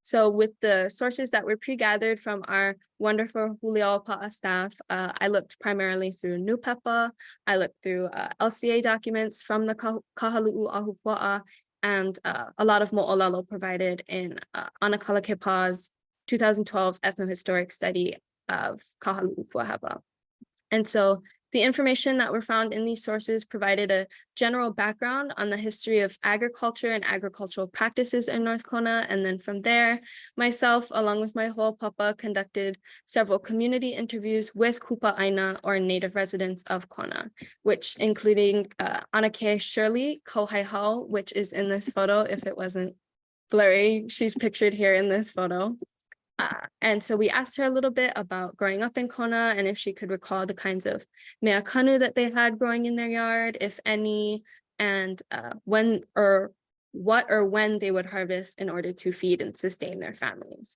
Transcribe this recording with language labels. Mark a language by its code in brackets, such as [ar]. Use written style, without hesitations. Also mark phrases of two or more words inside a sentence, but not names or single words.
[en] So with the sources that were pre-gathered from our wonderful Huliaʻopaʻa staff, I looked primarily through NUPEPA, I looked through LCA documents from the Kahaluʻu Ahupua'a, and a lot of mo'olelo provided in Ana Kalakepa's 2012 ethnohistoric study of Kahaluʻu Kūāhewa. And so the information that were found in these sources provided a general background on the history of agriculture and agricultural practices in North Kona. And then from there, myself, along with my hoʻopapa, conducted several community interviews with kupaʻaina, or native residents of Kona, which including Anake Shirley Kohaihau, which is in this photo. If it wasn't blurry, she's pictured here in this photo. And so we asked her a little bit about growing up in Kona and if she could recall the kinds of [haw] mea kanu [en] that they had growing in their yard, if any, and when or what or when they would harvest in order to feed and sustain their families.